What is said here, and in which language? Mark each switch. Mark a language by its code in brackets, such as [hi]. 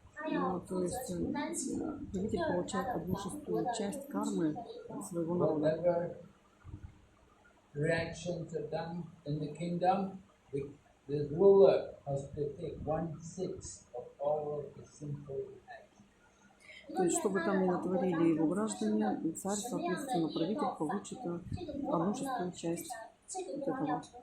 [ru] Ну, то есть правитель получает 1/6 часть кармы своего народа. [en] Whatever reactions are done in the kingdom, the ruler has to take 1/6 of all of the sinful actions. [ru] То есть, что бы там ни натворили его граждане, царь, соответственно, правитель получит одну шестую часть от этого.